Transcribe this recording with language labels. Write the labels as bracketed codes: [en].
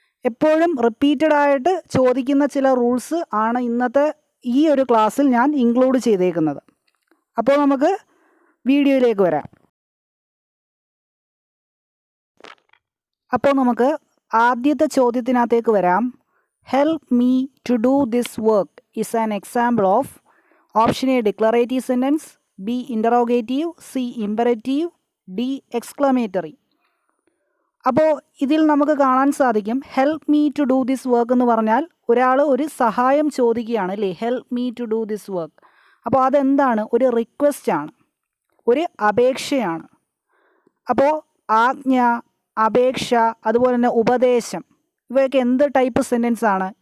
[ml] എപ്പോഴും റിപ്പീറ്റഡ് ആയിട്ട് ചോദിക്കുന്ന ചില റൂൾസ് ആണ് ഇന്നത്തെ ഈ ഒരു ക്ലാസ്സിൽ ഞാൻ ഇൻക്ലൂഡ് ചെയ്തേക്കുന്നത്. അപ്പോൾ നമുക്ക് വീഡിയോയിലേക്ക് വരാം. അപ്പോൾ നമുക്ക് ആദ്യത്തെ ചോദ്യത്തിനകത്തേക്ക് വരാം. [en] Help me to do this work is an example of option A declarative sentence, B interrogative, C imperative, D exclamatory. [ml] അപ്പോൾ ഇതിൽ നമുക്ക് കാണാൻ സാധിക്കും [en] help me to do this work [ml] എന്ന് പറഞ്ഞാൽ ഒരാൾ ഒരു സഹായം ചോദിക്കുകയാണ് അല്ലേ, help me to do this work. അപ്പോൾ അതെന്താണ്? ഒരു റിക്വസ്റ്റ് ആണ്, ഒരു അപേക്ഷയാണ്. അപ്പോൾ ആജ്ഞ, അപേക്ഷ, അതുപോലെ തന്നെ ഉപദേശം, ഇവയൊക്കെ എന്ത് ടൈപ്പ് സെൻറ്റൻസ് ആണ്?